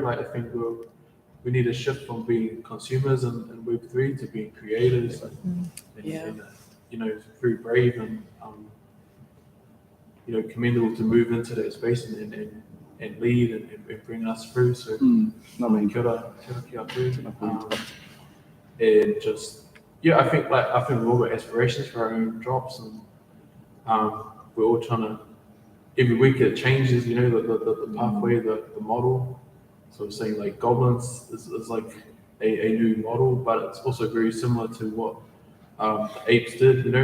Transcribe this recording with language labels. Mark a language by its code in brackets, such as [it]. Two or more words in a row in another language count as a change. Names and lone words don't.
[en] I think we need a shift from being consumers in Web3 to being creators. And, very brave and commendable to move into that space and lead and bring us through. So, [mi] kia ora tū. [en] And just, I think we've all got aspirations for our own drops, and we're all trying to, every week it changes, the pathway, the model. So we're saying goblins is a new model, but it's also very similar to what the apes did.